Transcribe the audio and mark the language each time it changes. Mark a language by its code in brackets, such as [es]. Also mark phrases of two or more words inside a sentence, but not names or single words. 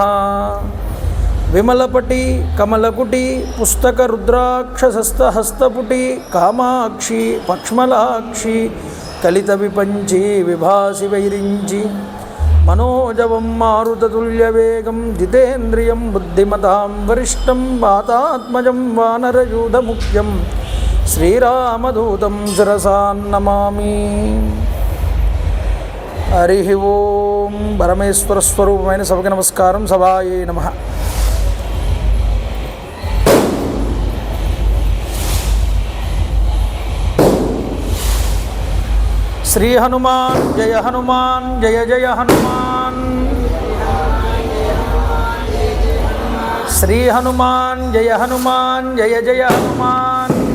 [sa] विमलपटी कमलकुटी पुस्तकरुद्राक्षसस्तहस्तपुटी कामाक्षी पक्ष्मलाक्षी कलितविपञ्ची विभासि वैरिञ्ची मनोजवं मारुततुल्यवेगं जितेन्द्रियं बुद्धिमतां वरिष्ठं वातात्मजं वानरयूथमुख्यं श्रीरामदूतं शिरसा नमामि। हरिः ओं। [te] परमेश्वरस्वरूपమైన సభకి నమస్కారం। [sa] సభాయే నమః। [hi] श्री हनुमान जय हनुमान जय जय हनुमान। श्री हनुमान जय हनुमान जय जय हनुमान।